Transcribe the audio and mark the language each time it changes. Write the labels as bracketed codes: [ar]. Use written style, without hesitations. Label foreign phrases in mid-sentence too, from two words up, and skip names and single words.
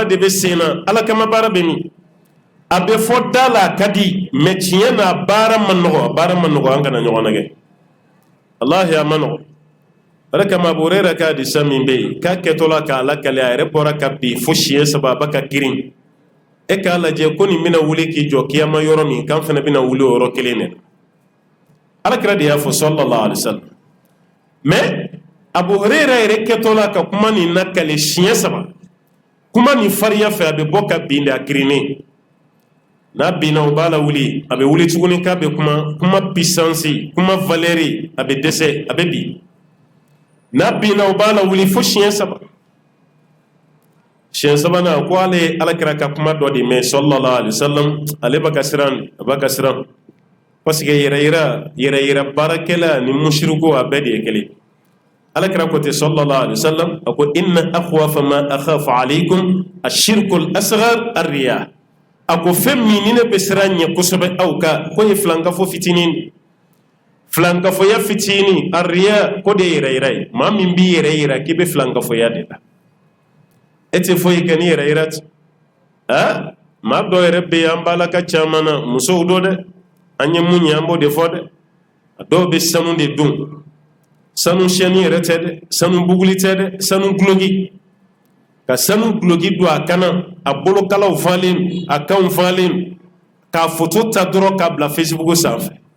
[bm] de bɛ sen na ala kama baara bɛ min a bɛ fɔ da la a ka di mɛ tiɲɛ na baara ma nɔgɔ an kana ɲɔgɔn nɛgɛ walahi a ma nɔgɔ o de kama Abu Hurayra ka hadisa min bɛ yen k'a kɛtɔ la k'a lakale a yɛrɛ bɔra ka bin fo siɲɛ 3 a ba ka girin e k'a lajɛ ko nin bɛna wuli k'i jɔ kiyama yɔrɔ min k'an fana bɛna wuli o yɔrɔ kelen de alakira de y'a fɔ [ar] sallallahu alaihi wasallam [bm] mɛ Abu Hurayra yɛrɛ kɛtɔ la ka kuma nin lakale siɲɛ 3 kuma nin farinya fɛ a bɛ bɔ ka bin de a girinnen n'a binna o b'a la wuli a bɛ wuli tuguni k'a bɛ kuma puissance kuma valeur a bɛ dɛsɛ a bɛ bin n'a binna o b'a la wuli fo siɲɛ 3 siɲɛ 3nan ko ale ye alakira ka kuma dɔ de mɛn [ar] sallallahu alaihi wasallam [bm] ale b'a ka siran parce que yɛrɛ yira baarakɛla ni mushriku a bɛɛ de ye kelen alakira ko ten [ar] sallallahu alaihi wasallam [bm] a ko [ar] inna akhwafa ma akhafu alaykum ashirku al-asghar ar-riya [bm] a ko fɛn min ni ne bɛ siran ɲɛ kosɛbɛ aw ka ko ye filankafo fitinin filankafoya fitinin ar-riya ko de ye yɛrɛ ye maa min b'i yɛrɛ yira k'i bɛ filankafoya de la e tɛ foyi kɛ ni yɛrɛ yira ten maa dɔ yɛrɛ bɛ yen an b'a la ka caman na musow don dɛ an ye mun ye an b'o de fɔ dɛ a dɔw bɛ sanu de dun sanu siyɛnni yɛrɛ tɛ dɛ sanu buguli tɛ dɛ sanu guloki ka sanu guloki don a kana a bolokalaw falen a kanw falen k'a foto ta dɔrɔn k'a bila facebook sanfɛ